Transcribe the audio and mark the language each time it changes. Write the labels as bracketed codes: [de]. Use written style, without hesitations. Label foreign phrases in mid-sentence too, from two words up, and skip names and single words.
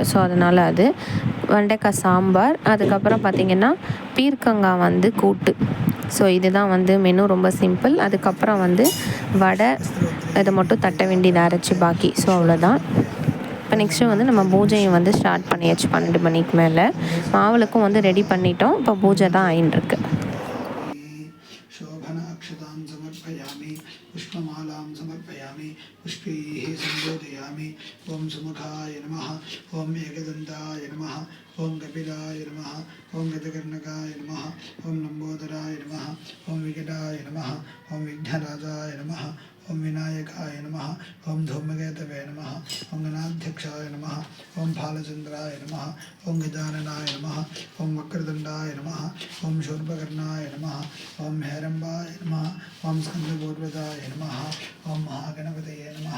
[ta] ஸோ அதனால் அது வெண்டைக்காய் சாம்பார், அதுக்கப்புறம் பார்த்திங்கன்னா பீர்க்கங்காய் வந்து கூட்டு. ஸோ இதுதான் வந்து மெனு, ரொம்ப சிம்பிள். அதுக்கப்புறம் வந்து வடை, இதை மட்டும் தட்ட வேண்டியது அரைச்சி பாக்கி. ஸோ அவ்வளோதான். இப்போ நெக்ஸ்ட்டு வந்து நம்ம பூஜையை வந்து ஸ்டார்ட் பண்ணியாச்சு. 12 மணிக்கு மேலே மாவிளக்கும் வந்து ரெடி பண்ணிட்டோம். இப்போ பூஜை தான் ஆயின்ட்டுருக்கு. [sa] शोभनाक्षतां समर्पयामि, पुष्पमालां समर्पयामि, पुष्पैः सम्बोधयामि. ओम सुमुखाय नमः, ओम एकदन्ताय नमः, ओम कपिलाय नमः, ओम गजकर्णकाय नमः, ओम लंबोदराय नमः, ओम विकटाय नमः, ओम विघ्नराजाय नमः, ओम विनायकाय नमः, ओम धूमकेतवे नमः, ओम गणाध्यक्षाय नमः, ओम फालचंद्राय नमः, ओम गजाननाय नमः, ओम वक्रतुंडाय नमः, ओम शूर्पकर्णाय नमः, ओम हेरंबाय नमः, ओम स्कंदपूर्वदाय नमः, ओम महागणपतये नमः.